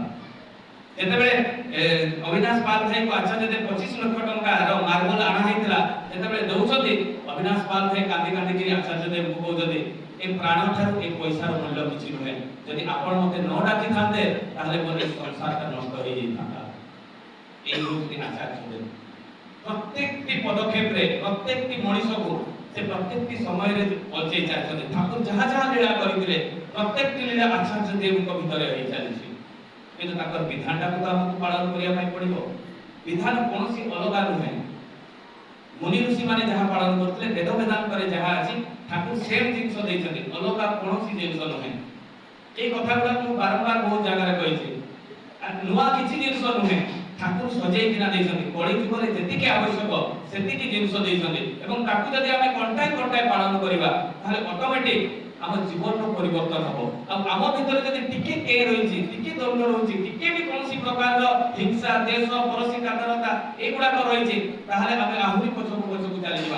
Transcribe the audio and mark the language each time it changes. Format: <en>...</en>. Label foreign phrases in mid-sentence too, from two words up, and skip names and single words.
<or>ଯେତେବେଳେ ଅବିନାଶ ପାଲ ଭାଇଙ୍କୁ ଆଚାର୍ଯ୍ୟ ଦେବ 25 ଲକ୍ଷ ଟଙ୍କାର ମାର୍ବଲ ଆଣା ହେଇଥିଲା, ଯେତେବେଳେ ଦଉଛନ୍ତି ଅବିନାଶ ପାଲ ଭାଇ କାନ୍ଦି କାନ୍ଦିକିରି ଆଚାର୍ଯ୍ୟ ଦେବଙ୍କୁ କହୁଛନ୍ତି ଏ ପ୍ରାଣ ଠାରୁ ଏ ପଇସାର ମୂଲ୍ୟ କିଛି ନୁହେଁ, ଯଦି ଆପଣ ମତେ ନ ଡାକିଥାନ୍ତେ ତାହେଲେ ମୋର ଏ ସଂସାରଟା ନଷ୍ଟ ହେଇଯାଇଥାନ୍ତା। ଏଇ ରୂପଟି ଆଚାର୍ଯ୍ୟ ଦେବ ପ୍ରତ୍ୟେକଟି ପଦକ୍ଷେପେ ପ୍ରତ୍ୟେକଟି মଣିষକୁ ସେ ପ୍ରତ୍ୟେକଟି ସମୟରେ ବଞ୍ଚେଇ ଚାଲିଛନ୍ତି। ଠାକୁର ଯାହା ଯାହା ଲୀଳା କରିଥିଲେ ପ୍ରତ୍ୟେକଟି ଲୀଳା ଆଚାର୍ଯ୍ୟ ଦେବଙ୍କ ଭିତରେ ହେଇ ଚାଲିଛି। କିନ୍ତୁ ତାଙ୍କର ବିଧାନଟାକୁ ତ ଆମକୁ ପାଳନ କରିବା ପାଇଁ ପଡ଼ିବ। ବିଧାନ କୌଣସି ଅଲଗା ନୁହେଁ। ମୁନି ଋଷି ମାନେ ଯାହା ପାଳନ କରୁଥିଲେ, ବେଦ ବେଦାନ୍ତରେ ଯାହା ଅଛି ଠାକୁର ସେମ୍ ଜିନିଷ ଦେଇଛନ୍ତି, ଅଲଗା କୌଣସି ଜିନିଷ ନୁହେଁ।</or> <bn>এই কথাগুলো</bn> <or>ମୁଁ ବାରମ୍ବାର ବହୁତ ଜାଗାରେ କହିଛି। ନୂଆ କିଛି ଜିନିଷ ନୁହେଁ, ଠାକୁର ସଜେଇକିନା ଦେଇଛନ୍ତି। କଳି ଯୁଗରେ ଯେତିକି ଆବଶ୍ୟକ ସେତିକି ଜିନିଷ ଦେଇଛନ୍ତି ଏବଂ ତାକୁ ଯଦି ଆମେ କଣ୍ଟାଏ କଣ୍ଟାଏ ପାଳନ କରିବା ତାହେଲେ ଅଟୋମେଟିକ ଆମ ଜୀବନର ପରିବର୍ତ୍ତନ ହେବ। ଆଉ ଆମ ଭିତରେ ଯଦି ଟିକେ କେ ରହିଛି, ଟିକେ ଦ୍ୱନ୍ଦ୍ୱ ରହୁଛି, ଟିକେ ବି କୌଣସି ପ୍ରକାରର ହିଂସା, ଦେଶ, ପରସୀ କାତରତା ଏଇଗୁଡାକ ରହିଛି, ତାହେଲେ ଆମେ ଆହୁରି ପଛକୁ ଚାଲିଯିବା।</or>